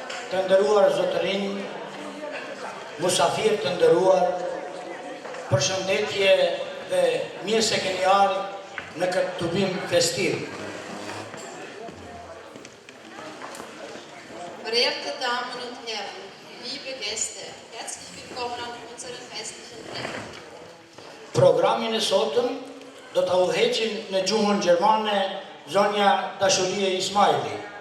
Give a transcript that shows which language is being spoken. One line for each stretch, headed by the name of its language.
Albanian: Të ndëruar zotërinj, musafir të ndëruar, përshëndetje dhe mirë se keni ardhur në këtë tubim festiv.
German: Verehrte Damen und Herren, liebe Gäste, herzlich willkommen an unserem festlichen Treffen.
Albanian: Programin e sotëm do ta udhëheqin në gjuhën gjermane zonja Dashurie Ismaili.